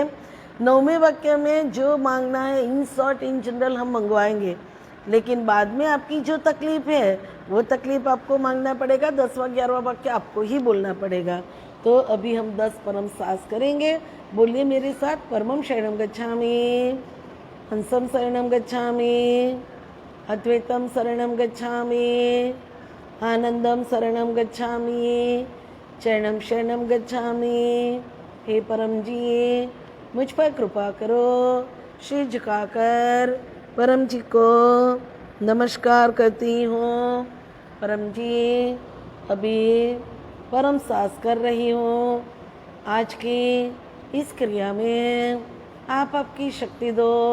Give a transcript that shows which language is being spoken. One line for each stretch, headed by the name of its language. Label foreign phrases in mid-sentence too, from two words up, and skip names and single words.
Hindi: 9वें वाक्य में जो मांगना है
English: in short in general
Hindi: हम मंगवाएंगे, लेकिन बाद में आपकी जो तकलीफ है वो तकलीफ आपको मांगना पड़ेगा। 10वां 11वां वाक्य आपको ही बोलना पड़ेगा। तो अभी हम 10 परम सास करेंगे। बोलिए मेरे साथ,
Sanskrit: परमं शरणं गच्छामि, हंसं शरणं गच्छामि, अद्वैतं शरणं गच्छामि, आनंदम शरणं गच्छामि, चरणं शरणं गच्छामि।
Hindi: हे परम जी, मुझ पर कृपा करो। सिर झुकाकर परम जी को नमस्कार करती हूँ। परम जी, अभी परम सास कर रही हूँ। आज की इस क्रिया में आप आपकी शक्ति दो।